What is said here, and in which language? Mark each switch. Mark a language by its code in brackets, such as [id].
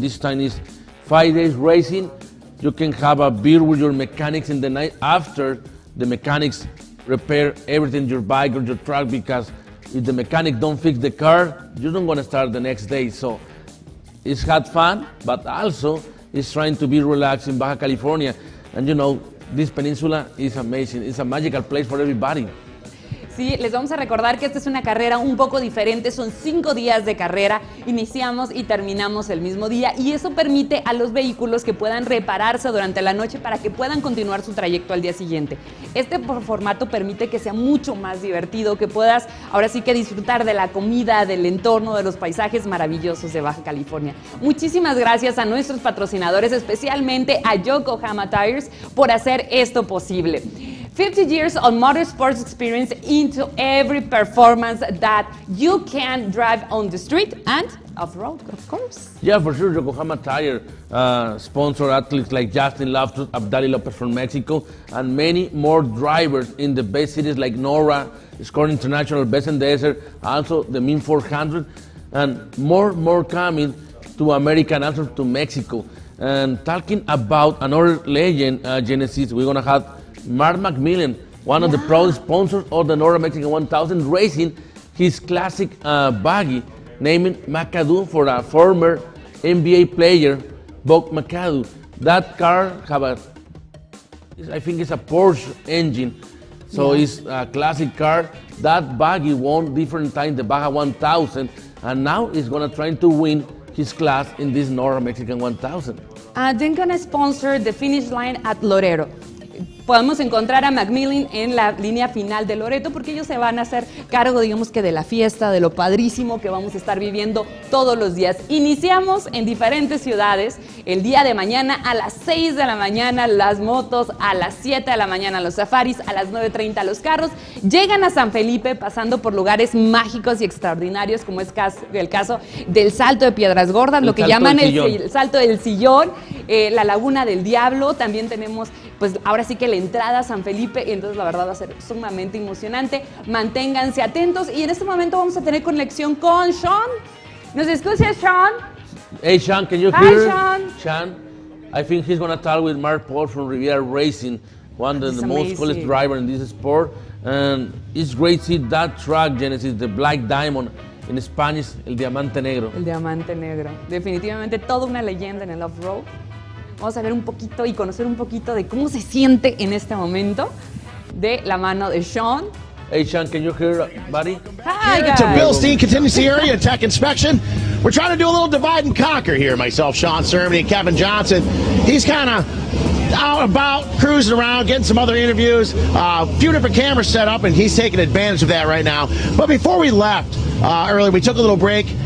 [en] This time is 5 days racing. You can have a beer with your mechanics in the night after the mechanics repair everything, your bike or your truck, because if the mechanic don't fix the car, you don't want to start the next day. So it's had fun, but also it's trying to be relaxed in Baja California. And you know, this peninsula is amazing. It's a magical place for everybody. [es] Sí, les vamos a recordar que esta es una carrera un poco diferente, son 5 días de carrera, iniciamos y terminamos el mismo día y eso permite a los vehículos que puedan repararse durante la noche para que puedan continuar su trayecto al día siguiente. Este formato permite que sea mucho más divertido, que puedas ahora sí que disfrutar de la comida, del entorno, de los paisajes maravillosos de Baja California. Muchísimas gracias a nuestros patrocinadores, especialmente a Yokohama Tires, por hacer esto posible. [en] 50 years of motorsports experience into every performance that you can drive on the street and off-road, of course. Yeah, for sure. Yokohama Tire sponsor athletes like Justin Loftus, Abdali Lopez from Mexico, and many more drivers in the best cities like NORA, Score International, Best in the Desert, also the Min 400, and more coming to America and also to Mexico. And talking about another legend, Genesis, we're going to have Mark McMillan, one of the proud sponsors of the NORA Mexican 1000, racing his classic buggy, named McAdoo for a former NBA player, Buck McAdoo. That car I think it's a Porsche engine, so it's a classic car. That buggy won different times the Baja 1000, and now he's gonna try to win his class in this NORA Mexican 1000. They're gonna sponsor the finish line at Laredo. [es] Podemos encontrar a Macmillan en la línea final de Loreto porque ellos se van a hacer cargo, digamos que de la fiesta, de lo padrísimo que vamos a estar viviendo todos los días. Iniciamos en diferentes ciudades el día de mañana a las 6 de la mañana las motos, a las 7 de la mañana los safaris, a las 9:30 los carros. Llegan a San Felipe pasando por lugares mágicos y extraordinarios como es el caso del Salto de Piedras Gordas, lo que llaman el Salto del Sillón, la Laguna del Diablo. También tenemos, pues ahora sí que la entrada a San Felipe, entonces la verdad va a ser sumamente emocionante. Manténganse atentos y en este momento vamos a tener conexión con Sean. ¿Nos escucha, Sean? [en] Hey, Sean, can you hear? Hi, Sean. I think he's going to talk with Mark Paul from Riviera Racing, one of the most coolest drivers in this sport. And it's great to see that truck, Genesis, the Black Diamond, in Spanish, [es] el Diamante Negro. El Diamante Negro. Definitivamente toda una leyenda en el off-road. Vamos a ver un poquito y conocer un poquito de cómo se siente en este momento de la mano de Sean. [en] Hey, Sean, can you hear, buddy? Hi, guys. It's a Bilstein Contingency area tech inspection. We're trying to do a little divide and conquer here. Myself, Sean Sermon, and Kevin Johnson. He's kind of out about, cruising around, getting some other interviews. A few different cameras set up, and he's taking advantage of that right now. But before we left earlier, we took a little break.